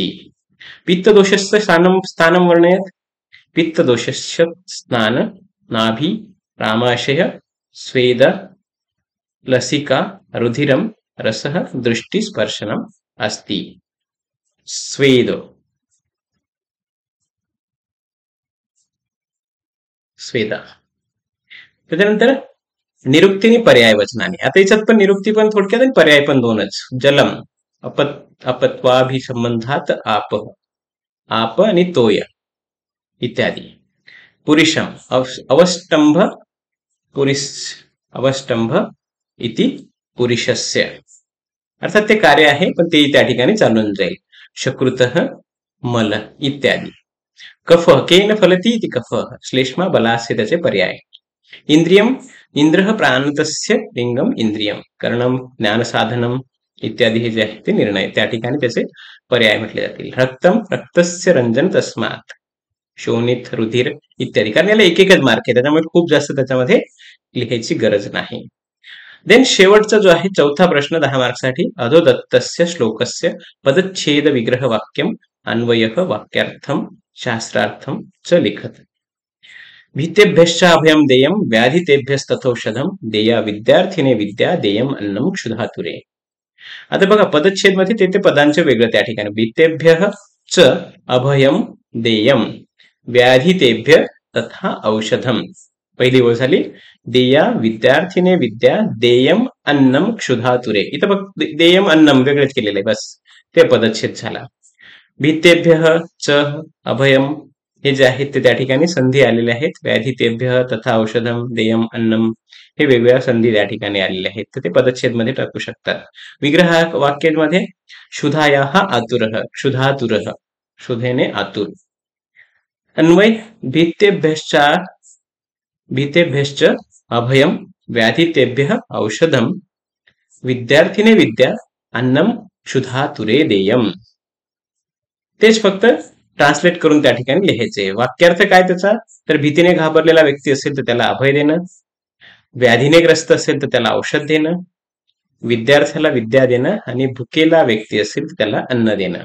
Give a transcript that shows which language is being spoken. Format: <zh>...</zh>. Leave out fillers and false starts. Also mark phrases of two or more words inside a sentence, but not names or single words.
<sa>पित्तदोषस्य स्थानं वर्णयत. पित्तदोषस्य स्नान नाभि रामाशय स्वेद लसिका रुधिरम रसः दृष्टि स्पर्शनम अस्ति. स्वेद स्वेद.</sa> <mr>त्यानंतर निरुक्ती आणि पर्याय वचनाने. आता याच्यात पण निरुक्ती पण थोडक्यात आणि पर्याय पण दोनच.</mr> <sa>जलम अपत्वाभिसंबंधात आप, आप आणि तोय इत्यादी. पुरुषम अवष्टंभ अवष्टंभ इति पुरुषस्य.</sa> <mr>अर्थात ते कार्य आहे, पण ते त्या ठिकाणी चालून जाईल.</mr> <sa>शकृतः मल इत्यादी. कफ केन फलती इति कफ, श्लेष्मा बलास्य</sa> <mr>त्याचे पर्याय.</mr> <sa>इंद्रियम इंद्रः प्राणतस्य लिंगम इंद्रियम. कर्णम ज्ञानसाधनम इत्यादी</sa> <mr>हे जे आहे ते निर्णय, त्या ठिकाणी त्याचे पर्याय म्हटले जातील.</mr> <sa>रक्तम रक्तस्य रंजन तस्मात्, शोणित रुधिर इत्यादी.</sa> <mr>कारण याला एक एकच मार्क आहे, त्याच्यामुळे खूप जास्त त्याच्यामध्ये लिहायची गरज नाही. देन शेवटचा जो आहे चौथा प्रश्न 10 मार्कसाठी.</mr> <sa>अधोदत्तस्य श्लोकस्य पदच्छेद विग्रह वाक्यम अन्वयः वाक्यार्थम शास्त्रार्थम च लिखत. भीतेभ्यश्च अभयम देयम व्याधितेभ्यस्तथौषधम देया विद्यार्थिने विद्या देयम अन्नम क्षुधातुरे.</sa> <mr>आता बघा पदच्छेद मध्ये ते पदांचे वेगळं त्या ठिकाणी.</mr> <sa>भीतेभ्यः च अभयम देयम व्याधितेभ्य तथा औषधम.</sa> <mr>पहिली ओळ झाली.</mr> <sa>देया विद्यार्थिने विद्या देयम अन्नम क्षुधातुरे.</sa> <mr>इथं बघ</mr> <sa>देयम अन्नम</sa> <mr>वेगळेच केलेले, बस ते पदच्छेद झाला.</mr> <sa>भीतेभ्यः च अभयम</sa> <mr>हे जे आहेत ते त्या ठिकाणी संधी आलेले आहेत.</mr> <sa>व्याधितेभ्य तथा औषधम देयम अन्नम</sa> <mr>हे वेगवेगळ्या संधी त्या ठिकाणी आलेल्या आहेत, तर ते पदच्छेद मध्ये टाकू शकतात. विग्रह वाक्यामध्ये</mr> <sa>क्षुधायाः आतुरः, क्षुधातुरः, क्षुधेने आतुर. अन्वय भीतेभ्यश्च अभयम व्याधितेभ्यः औषधम विद्यार्थिने विद्या अन्नम क्षुधातुरे देयम.</sa> <mr>तेच फक्त ट्रान्सलेट करून त्या ठिकाणी लिहायचे. वाक्यार्थ काय त्याचा, तर भीतीने घाबरलेला व्यक्ती असेल तर त्याला अभय देणं, व्याधीने ग्रस्त असेल तर त्याला औषध देणं, विद्यार्थ्याला विद्या देणं आणि भुकेला व्यक्ती असेल तर त्याला अन्न देणं.</mr>